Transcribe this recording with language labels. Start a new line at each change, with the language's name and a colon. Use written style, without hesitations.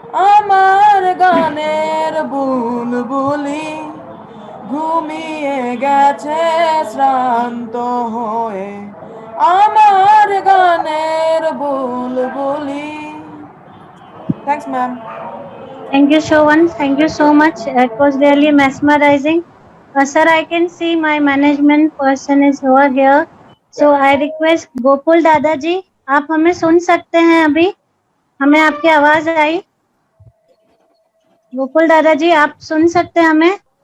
Bangla: আমার গানের বুলবুলি ঘুমিয়ে গেছে শ্রান্ত হয়ে আমার গানের বুলবুলি
English: Thanks ma'am Thank you, Shravan. Thank you so much. It was really mesmerizing. Sir, I can see my management person is over here. So I request
Hindi: Gokul दादाजी, आप हमें सुन सकते हैं अभी? हमें आपकी आवाज आई? गोकुल दादाजी, आप सुन सकते हैं हमें?